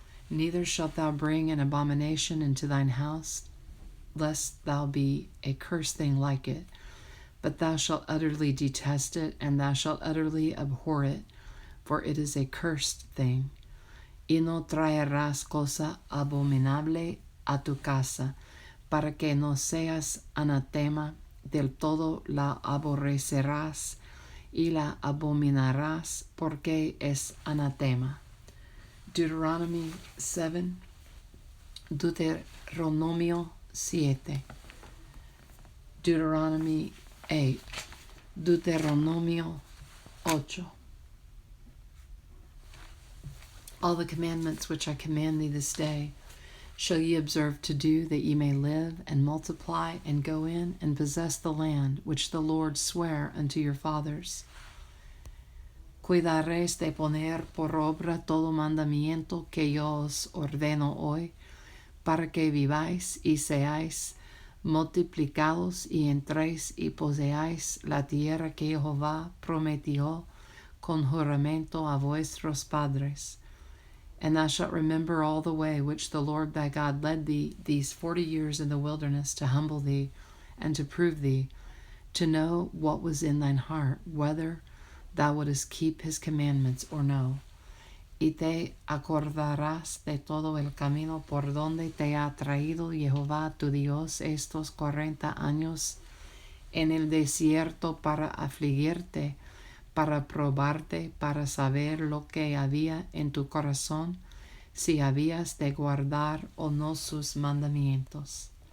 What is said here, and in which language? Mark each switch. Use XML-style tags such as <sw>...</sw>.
<en>Neither shalt thou bring an abomination into thine house, lest thou be a cursed thing like it, but thou shalt utterly detest it, and thou shalt utterly abhor it, for it is a cursed thing.</en> <es>Y no traerás cosa abominable a tu casa, para que no seas anatema, del todo la aborrecerás y la abominarás, porque es anatema.</es> <en>Deuteronomy 7, Deuteronomio 7, Deuteronomy 8, Deuteronomio 8. All the commandments which I command thee this day shall ye observe to do, that ye may live and multiply and go in and possess the land which the Lord sware unto your fathers.</en> <es>Cuidaréis de poner por obra todo mandamiento que yo os ordeno hoy, para que viváis y seáis multiplicados y entréis y poseáis la tierra que Jehová prometió con juramento a vuestros padres.</es> <en>And thou shalt remember all the way which the Lord thy God led thee these 40 years in the wilderness, to humble thee and to prove thee, to know what was in thine heart, whether thou wouldest keep his commandments or no.</en> <es>Y te acordarás de todo el camino por donde te ha traído Jehová tu Dios estos 40 años en el desierto, para afligirte, para probarte, para saber lo que había en tu corazón, si habías de guardar o no sus mandamientos.</es>